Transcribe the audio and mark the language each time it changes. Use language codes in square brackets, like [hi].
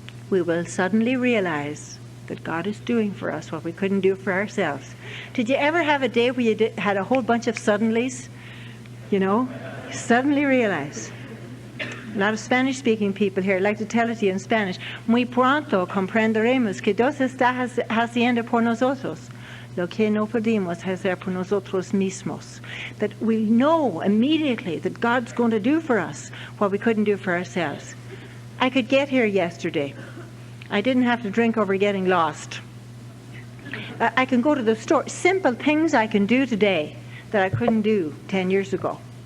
[en] We will suddenly realize that God is doing for us what we couldn't do for ourselves. Did you ever have a day where you had a whole bunch of suddenlies? Suddenly realize. A lot of Spanish-speaking people here. I'd like to tell it to you in Spanish. [es] Muy pronto comprenderemos que Dios está haciendo por nosotros lo que no podemos hacer por nosotros mismos. [en] That we know immediately that God's going to do for us what we couldn't do for ourselves. I could get here yesterday. I didn't have to drink over getting lost. I can go to the store. Simple things I can do today that I couldn't do 10 years ago.